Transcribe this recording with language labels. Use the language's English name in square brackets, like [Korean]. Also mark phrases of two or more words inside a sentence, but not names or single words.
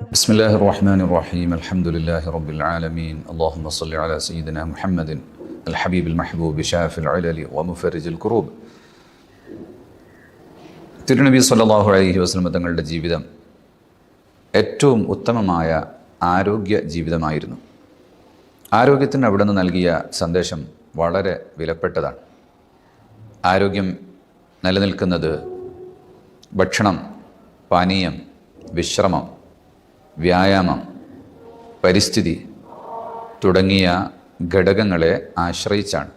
[Arabic] بسم الله الرحمن الرحيم الحمد لله رب العالمين اللهم صل على سيدنا محمد الحبيب المحبوب شافي العلل ومفرج الكروب. [Malayalam] തിരുനബി [Arabic] صلى الله عليه وسلم [Malayalam] തങ്ങളുടെ ജീവിതം ഏറ്റവും ഉത്തമമായ ആരോഗ്യ ജീവിതമായിരുന്നു. ആരോഗ്യത്തിന് അവിടുന്ന് നൽകിയ സന്ദേശം വളരെ വിലപ്പെട്ടതാണ്. ആരോഗ്യം നിലനിൽക്കുന്നത് ഭക്ഷണം, പാനീയം, വിശ്രമം, വ്യായാമം, പരിസ്ഥിതി തുടങ്ങിയ ഘടകങ്ങളെ ആശ്രയിച്ചാണ്.